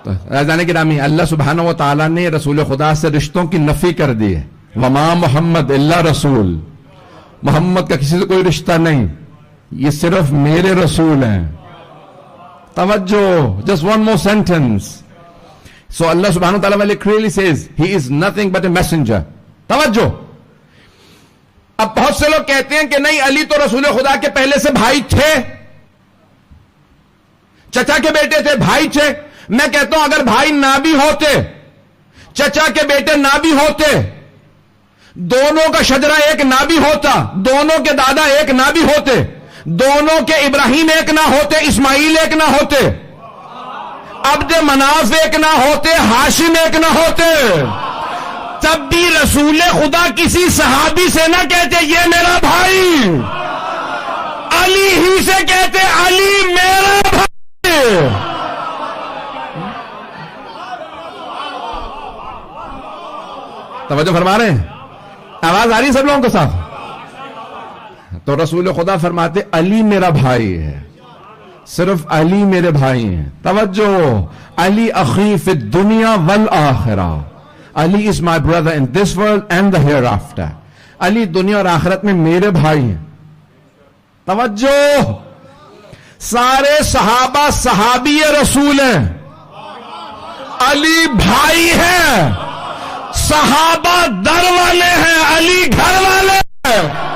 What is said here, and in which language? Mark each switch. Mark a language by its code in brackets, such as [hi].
[ur] رازان گرامی، اللہ سبحانہ و تعالیٰ نے رسول خدا سے رشتوں کی نفی کر دی ہے. [ar] وما محمد الا رسول. [ur] محمد کا کسی سے کوئی رشتہ نہیں، یہ صرف میرے رسول ہیں. توجہ، [en] just one more sentence. So Allah subhanahu wa ta'ala clearly says he is nothing but a messenger. [ur] توجہ. اب بہت سے لوگ کہتے ہیں کہ نہیں، علی تو رسول خدا کے پہلے سے بھائی تھے، چچا کے بیٹے تھے، بھائی تھے. میں کہتا ہوں اگر بھائی نہ بھی ہوتے، چچا کے بیٹے نہ بھی ہوتے، دونوں کا شجرہ ایک نہ بھی ہوتا، دونوں کے دادا ایک نہ بھی ہوتے، دونوں کے ابراہیم ایک نہ ہوتے، اسماعیل ایک نہ ہوتے، عبد مناف ایک نہ ہوتے، ہاشم ایک نہ ہوتے، تب بھی رسول خدا کسی صحابی سے نہ کہتے یہ میرا بھائی، علی ہی سے کہتے علی میرا بھائی. توجہ فرما رہے ہیں؟ آواز آ رہی ہے سب لوگوں کے ساتھ؟ تو رسول خدا فرماتے علی میرا بھائی ہے، صرف علی میرے بھائی ہیں. توجہ، [ar] علی اخی فی الدنیا والآخرہ. [en] Ali is my brother in this world and the hereafter. [ur] علی دنیا اور آخرت میں میرے بھائی ہیں. توجہ، سارے صحابہ صحابی رسول ہیں، علی بھائی ہیں، صحابہ در والے ہیں، علی گھر والے ہیں.